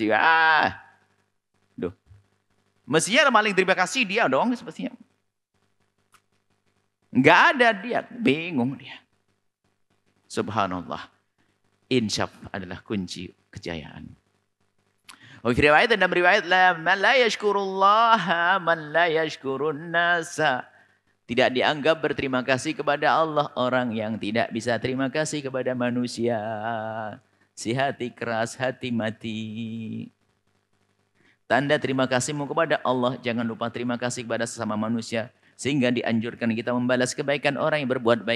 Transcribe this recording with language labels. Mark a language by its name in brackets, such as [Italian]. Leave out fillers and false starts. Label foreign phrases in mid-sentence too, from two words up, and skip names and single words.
[Indonesian] Duh. Mestinya paling terima kasih dia dong, sepertinya. Enggak ada dia, bingung dia. Subhanallah. Insyaf adalah kunci kejayaan. Riwayat dan riwayat [Arabic] من لا يشكر الله من لا يشكر الناس. [Indonesian] Tidak dianggap berterima kasih kepada Allah orang yang tidak bisa terima kasih kepada manusia. Si hati keras, hati mati. Tanda terima kasihmu kepada Allah, jangan lupa terima kasih kepada sesama manusia. Sehingga dianjurkan kita membalas kebaikan orang yang berbuat baik.